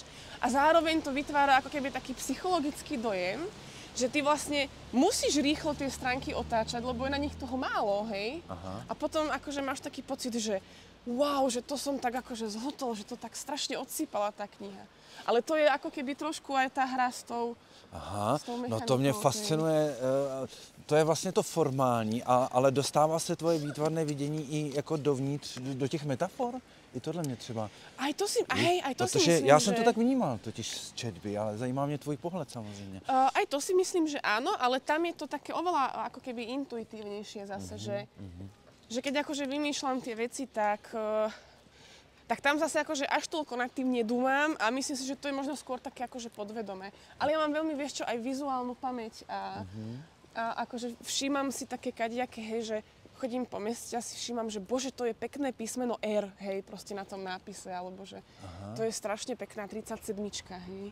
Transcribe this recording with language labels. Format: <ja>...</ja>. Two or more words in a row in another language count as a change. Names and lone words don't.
<sk>A zároveň to vytvára ako keby taký psychologický dojem, že ty vlastne musíš rýchlo tie stránky otáčať, lebo je na nich toho málo, hej? Aha. A potom akože máš taký pocit, že wow, že to som tak akože zhotol, že to tak strašne odsýpala tá kniha. Ale to je ako keby trošku aj tá hra s tou mechanikou.</sk> <cs>No to mě fascinuje, to je vlastně to formální, ale dostává se tvoje výtvarné vidění i jako dovnitř, do těch metafor? I tohle mě třeba.</cs> <sk>Aj to si</sk> <cs>Protože myslím, já jsem to tak vnímal totiž z četby, ale zajímá mě tvůj pohled samozřejmě.</cs> <sk>Aj to si myslím, že áno, ale tam je to také oveľa ako keby intuitívnejšie zase, že keď akože vymýšľam tie veci, tak tak tam zase akože až toľko nad tým nedúmam a myslím si, že to je možno skôr také akože podvedomé. Ale ja mám veľmi, vieš čo, aj vizuálnu pamäť a akože všímam si také kadejaké, hej, že chodím po meste a si všímam, že bože, to je pekné písmeno R, hej, proste na tom nápise, alebo že to je strašne pekná 37-čka, hej.</sk>